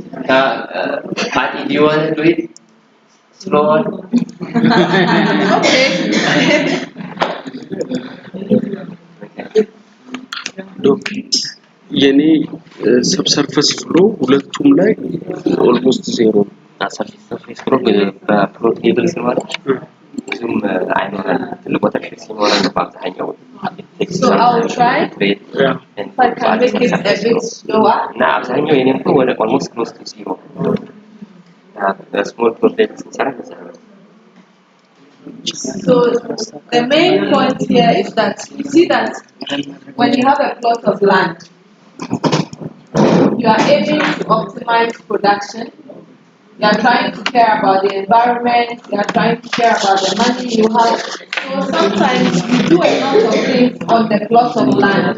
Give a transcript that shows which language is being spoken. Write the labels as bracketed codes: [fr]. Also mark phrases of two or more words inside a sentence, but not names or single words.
[en] Patty, do you want to do it? Slow on. Okay. [am] ዶክ የኔ [en] subsurface flow [am] ሁለቱም ላይ [en] almost zero [am] ነው። [en] surface flow [am] በፕሮቴብል ስለሆነ ብዙም አይኖረንም። ትልቅ ወተርሼድ ሲኖረን ነው በአብዛኛው [en] So I'll try. If I can make it a bit slower. [am] እና አብዛኛው የኔም እኮ ወደ [en] almost close to zero [am] ስሞል ፕሮቴብል ስንሰራ እንደዛ ነው። [en] So the main point here is that you see that when you have a plot of land, you are aiming to optimize production. You are trying to care about the environment. You are trying to care about the money you have. So sometimes you do a lot of things on the plot of land.